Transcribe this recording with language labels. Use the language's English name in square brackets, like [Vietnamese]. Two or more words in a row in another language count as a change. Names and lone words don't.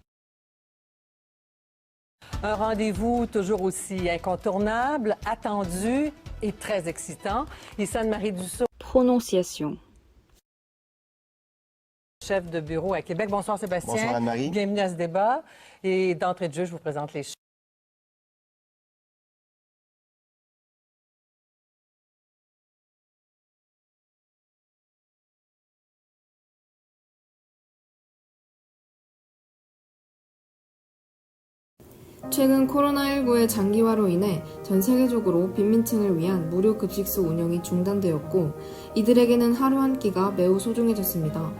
[French] Un rendez-vous toujours aussi incontournable, attendu et très excitant. Ici Anne-Marie Dussault, Prononciation. chef de bureau à Québec. Bonsoir Sébastien. Bonsoir Anne-Marie. Bienvenue à ce débat. Et d'entrée de jeu, je vous présente les chefs. [Korean] 최근 코로나19의 장기화로 인해 전 세계적으로 빈민층을 위한 무료 급식소 운영이 중단되었고 이들에게는 하루 한 끼가 매우 소중해졌습니다.